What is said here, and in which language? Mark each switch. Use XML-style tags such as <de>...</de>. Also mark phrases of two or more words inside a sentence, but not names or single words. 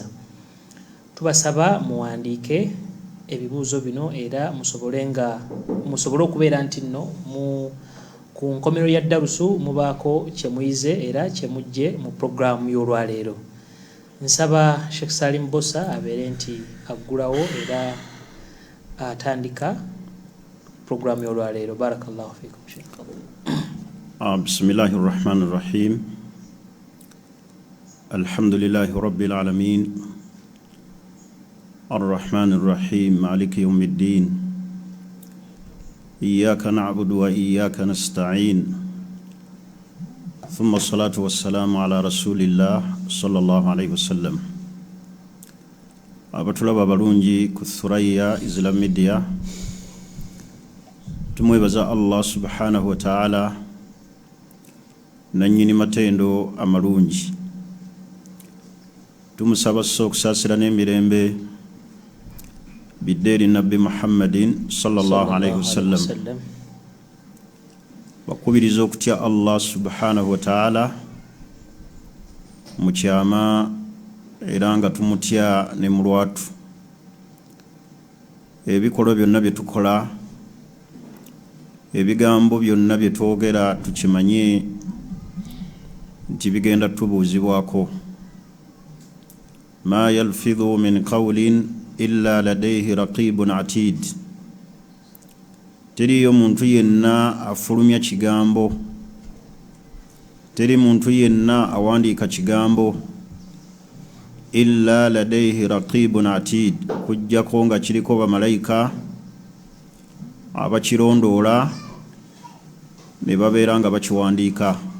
<lg>Tubasaba muwandiike ebibuuzo bino era musobole okubeera nti nno ku nkomero ya darusu mubaako kye muyize era kye mujje mu programu y'olwaleero. Nsaba Sheikh Salim Bbosa abeere nti aggulawo era atandika programu y'olwaleero.</lg> <ar>بارك الله فيكم Sheikh. بسم الله الرحمن الرحيم. الحمد لله رب العالمين. الرحمن الرحيم مالك يوم الدين إياك نعبد وإياك نستعين ثم الصلاة والسلام على رسول الله صلى الله عليه وسلم.</ar> <lg>abatulaba balungi ku Thurayya Islam Media, tumwebaza Allah</lg> <ar>سبحانه وتعالى</ar> <lg>nannyini matendo amalungi. Tumusaba okusaasira n'emirembe biddeeri Nabbi Muhammadin</lg> <ar>صلى الله عليه وسلم.</ar> <lg>Bakubiriza okutya Allah</lg> <ar>سبحانه وتعالى</ar> <lg>mu kyama era nga tumutya ne mu lwatu. Ebikolwa byonna bye tukola, ebigambo byonna bye twogera tukimanye nti bigenda tubuuzibwako.</lg> <ar>ما يلفظ من قول إلا لديه رقيب عتيد.</ar> <lg>Teriyo muntu yenna afulumya kigambo, teri muntu yenna awandiika kigambo</lg> <ar>إلا لديه رقيب عتيد,</ar> <lg>kujjako nga kiriko bamalayika abakirondoola ne babeera nga bakiwandiika.</lg>